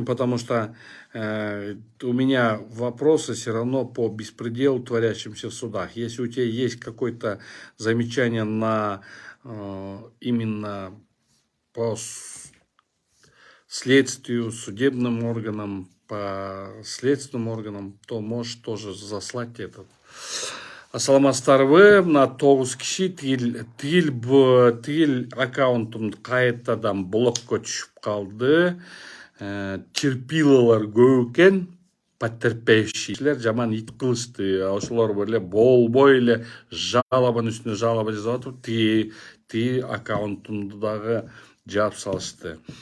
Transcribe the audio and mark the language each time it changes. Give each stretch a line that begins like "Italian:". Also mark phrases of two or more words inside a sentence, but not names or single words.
Russian: Потому что у меня вопросы все равно по беспределу, творящимся в судах. Если у тебя есть какое-то замечание на именно по следствию, судебным органам, по следственным органам, то можешь тоже заслать этот.
Kyrgyz: Ассаламатсыздарбы, мына 9 киши тигил аккаунтым кайтадан блокко түшүп калды. Терпилалар көп экен, потерпевшийлер жаман ит кылышты. Ошолор эле болбой эле жалобанын үстүнө жалоба жазып атып, тиги аккаунтумду дагы жаап салышты.